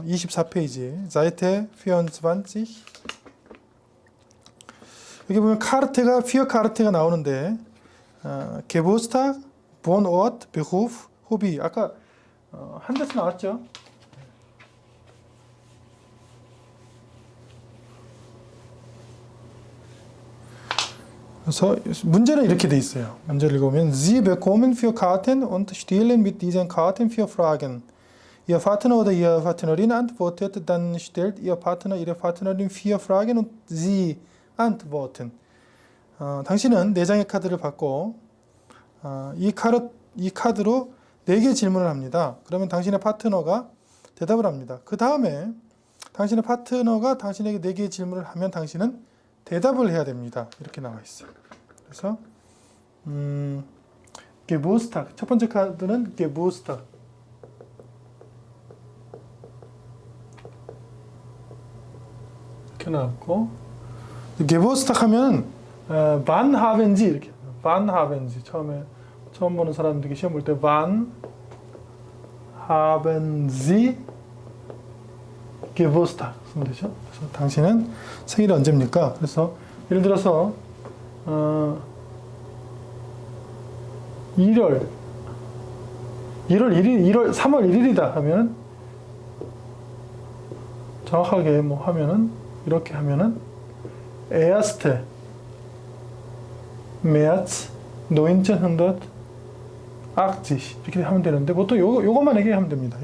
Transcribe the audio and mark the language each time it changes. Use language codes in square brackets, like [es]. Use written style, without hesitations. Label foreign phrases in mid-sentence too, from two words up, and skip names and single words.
[ko] 24페이지 Seite 24 여기 보면 카르테가 피어 카르테가 나오는데 [de] Geburtstag, Wohnort, Beruf, Hobby [ko] 아까 한 대서 나왔죠. 그래서 문제는 이렇게 돼 있어요. 문제를 읽으면 [de] Sie bekommen 4 Karten und stellen mit diesen Karten 4 Fragen. Ihr Partner oder Ihre Partnerin antwortet, dann stellt Ihr Partner Ihre Partnerin 4 Fragen und Sie antworten. [ko] 당신은 4장의 카드를 받고 이 카드로 4개 질문을 합니다. 그러면 당신의 파트너가 대답을 합니다. 그 다음에 당신의 파트너가 당신에게 4개의 질문을 하면 당신은 대답을 해야 됩니다. 이렇게 나와 있어요. 그래서 Geburtstag 첫 번째 카드는 Geburtstag 이렇게 나왔고 Geburtstag 하면 [de] wann haben Sie [ko] 이렇게 [de] wann haben Sie [ko] 처음 보는 사람들이 시험 볼 때 [de] wann haben Sie Geburtstag [ko] 쓰면 되죠. 그래서 당신은 생일이 언제입니까? 그래서 예를 들어서 3월 1일이다 하면은 정확하게 뭐 하면은 이렇게 하면은 [de] erste März 1980 [ko] 이렇게 하면 되는데 보통 요것만 얘기하면 됩니다.